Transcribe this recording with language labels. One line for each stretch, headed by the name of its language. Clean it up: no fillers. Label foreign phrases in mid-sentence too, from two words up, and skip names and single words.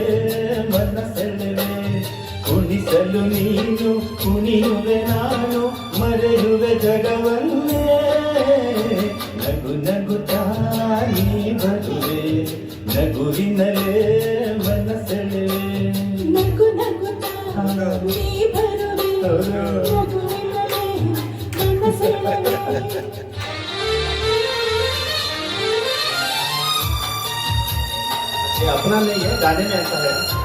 Kannada: ಮನಸೆಳೆವೆ ಕುಣಿಸಲು ನೀನು ಕುಣಿಯುವೆ ನಾನು ಮರೆಯುವೆ ಜಗವನ್ನೇ ನಗು ನಗುತ್ತಾ ನೀ ಬರುವೆ ನಗುವಿನಲೇ ಮನಸೆಳೆವೆ ನಗು ನಗುತ್ತಾ ನೀ ಬರುವೆ ನಗುವಿನಲೇ ಮನಸೆಳೆವೆ
Hindi: ये अपना नहीं है, गाने में ऐसा है।